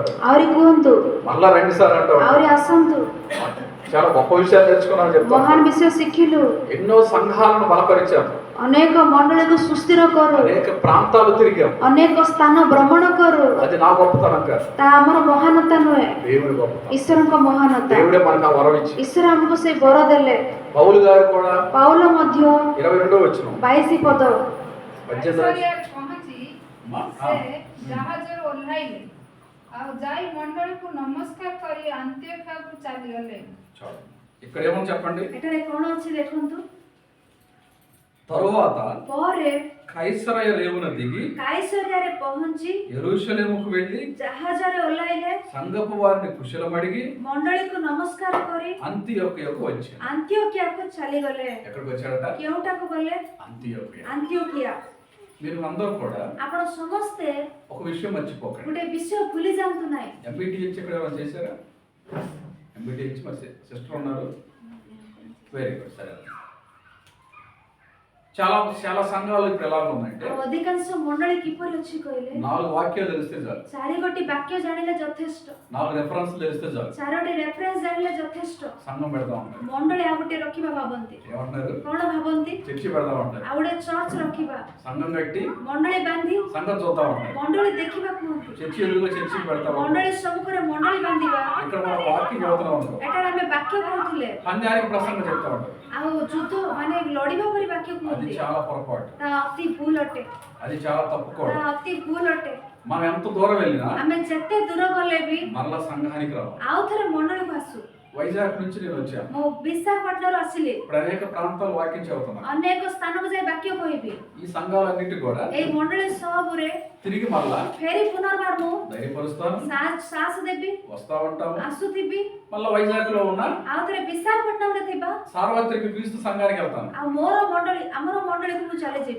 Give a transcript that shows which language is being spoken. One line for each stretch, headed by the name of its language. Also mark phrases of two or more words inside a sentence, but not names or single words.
Odia: ଆହୁରି କୁହନ୍ତୁ,
Telugu: మళ్ళా రండి సార్ అంటారు.
Odia: ଆହୁରି ଆସନ୍ତୁ,
Telugu: చాలా గొప్ప విషయాలు నేర్చుకున్నాను చెప్తాను.
Odia: ମହାନ ବିଷୟ ଶିଖିଲୁ,
Telugu: ఎన్నో సంఘాలను బలపరిచాము,
Odia: ଅନେକ ମଣ୍ଡଳୀକୁ ସୁସ୍ଥିର କରୁ,
Telugu: అనేక ప్రాంతాలు తిరిగాము.
Odia: ଅନେକ ସ୍ଥାନ ଭ୍ରମଣ କରୁ.
Telugu: అది నా గొప్పతనం కాదు,
Odia: ତାହା ଆମର ମହାନତା ନୁହେଁ,
Telugu: దేవుని గొప్పతనం.
Odia: ଈଶ୍ୱରଙ୍କ ମହାନତା.
Telugu: దేవుడే మనకు ఆ వరం ఇచ్చి.
Odia: ଈଶ୍ୱର ଆମକୁ ସେଇ ବର ଦେଲେ.
Telugu: పౌలు గారు కూడా
Odia: ପାଉଲ ମଧ୍ୟ
Telugu: 22వ వచనం
Odia: 22 ପଦ 18 କୈସରିଆରେ ପହଞ୍ଚି ସେ ଜାହାଜରୁ ଓହ୍ଲାଇଲେ ଆଉ ଯାଇ ମଣ୍ଡଳୀକୁ ନମସ୍କାର କରି ଆନ୍ତିଓଖିଆକୁ ଚାଲିଗଲେ.
Telugu: ఇక్కడ ఏమో చెప్పండి.
Odia: ଏଠାରେ କ'ଣ ଅଛି ଦେଖନ୍ତୁ.
Telugu: తరువాత
Odia: ପରେ
Telugu: కైసరయ రేవున దిగి
Odia: కైసరయాରେ ପହଞ୍ଚି
Telugu: యెరూషలేముకు వెళ్ళి
Odia: ଜାହାଜରେ ଓହ୍ଲାଇଲେ,
Telugu: సంఘపు వారిని కుశలమడిగి
Odia: ମଣ୍ଡଳୀକୁ ନମସ୍କାର କରି
Telugu: అంతియోకియకు వచ్చాడు.
Odia: ଆନ୍ତିଓକିଆକୁ ଚାଲିଗଲେ.
Telugu: ఎక్కడికి వచ్చాడట?
Odia: କେଉଁଟାକୁ ଗଲେ?
Telugu: అంతియోకియ.
Odia: ଆନ୍ତିଓକିଆ.
Telugu: మీరు అందరూ కూడా
Odia: ଆପଣ ସମସ୍ତେ
Telugu: ఒక విషయం మర్చిపోకండి.
Odia: ଗୋଟେ ବିଷୟ ଭୁଲି ଯାଆନ୍ତୁ ନାହିଁ.
Telugu: ఎంబీటీహెచ్ ఇక్కడ ఏమైనా చేశారా? ఎంబీటీహెచ్ మరి సిస్టర్ ఉన్నారు.
English: very good.
Telugu: సరే, చాలా చాలా సంఘాలు ఇప్పుడు ఎలా ఉన్నాయంటే
Odia: ଆଉ ଅଧିକାଂଶ ମଣ୍ଡଳୀ କିପରି ଅଛି କହିଲେ
Telugu: 4 వాక్యాలు తెలిస్తే చాలు,
Odia: 4ଟି ବାକ୍ୟ ଜାଣିଲେ ଯଥେଷ୍ଟ,
Telugu: 4 రెఫరెన్స్ తెలిస్తే చాలు
Odia: 4ଟି ରେଫରେନ୍ସ ଜାଣିଲେ ଯଥେଷ୍ଟ।
Telugu: సంఘం పెడతా ఉంటారు।
Odia: ମଣ୍ଡଳୀ ଆଉ ଗୋଟେ ରଖିବା ଭାବନ୍ତି,
Telugu: ఏమంటారు?
Odia: କଣ ଭାବନ୍ତି?
Telugu: చర్చి పెడతా ఉంటారు।
Odia: ଆଉ ଗୋଟେ ଚର୍ଚ୍ଚ ରଖିବା,
Telugu: సంఘం కట్టి
Odia: ମଣ୍ଡଳୀ ବାନ୍ଧି
Telugu: సంఘం చూద్దా ఉంటారు।
Odia: ମଣ୍ଡଳୀ ଦେଖିବା କୁହନ୍ତି,
Telugu: చర్చి ఎదురుగా చర్చి పెడతా ఉంటారు।
Odia: ମଣ୍ଡଳୀ ସମ୍ମୁଖରେ ମଣ୍ଡଳୀ ବାନ୍ଧିବା।
Telugu: ఇక్కడ మన వాక్యం చదువుతూ ఉంటాం,
Odia: ଏଠାରେ ଆମେ ବାକ୍ୟ କହୁଥିଲେ,
Telugu: పందానికి ప్రసంగం చెప్తా ఉంటారు।
Odia: ଆଉ ଯୁଦ୍ଧ ମାନେ ଲଢିବା ପରି ବାକ୍ୟ
Telugu: అది
Odia: କୁହନ୍ତି,
Telugu: చాలా పొరపాటు,
Odia: ତାହା ଅତି ଭୁଲ ଅଟେ,
Telugu: అది చాలా తప్పు కూడా।
Odia: ତାହା ଅତି ଭୁଲ ଅଟେ।
Telugu: మనం ఎంత దూరం వెళ్ళినా
Odia: ଆମେ ଯେତେ ଦୂର గଲେ ବି
Telugu: మరలా సంఘానికి రావాలి।
Odia: ଆଉ ଥରେ ମଣ୍ଡଳୀକୁ ଆସୁ।
Telugu: వైజాగ్ నుంచి నేను వచ్చాను,
Odia: ମୁଁ ବିଶାଖାପାଟଣାରୁ ଆସିଲି,
Telugu: ఇప్పుడు అనేక ప్రాంతాలు వాక్యం చదువుతున్నాను।
Odia: ଅନେକ ସ୍ଥାନକୁ ଯାଇ ବାକ୍ୟ କହିବି।
Telugu: ఈ సంఘాలన్నిటి కూడా
Odia: ଏଇ ମଣ୍ଡଳୀ ସବୁରେ
Telugu: తిరిగి మరలా
Odia: ଫେରି ପୁନର୍ବାର ମୁଁ
Telugu: ధైర్యపరుస్తాను,
Odia: ସାହସ ଦେବି,
Telugu: వస్తా ఉంటాము।
Odia: ଆସୁଥିବି।
Telugu: మళ్ళీ వైజాగ్ లో ఉన్న
Odia: ଆଉ ଥରେ ବିଶାଖାପାଟଣାରେ ଥିବା
Telugu: సార్వత్రిక క్రీస్తు సంఘానికి వెళ్తాను।
Odia: ଆଉ ଆମର ମଣ୍ଡଳୀକୁ ମୁଁ ଚାଲିଯିବି।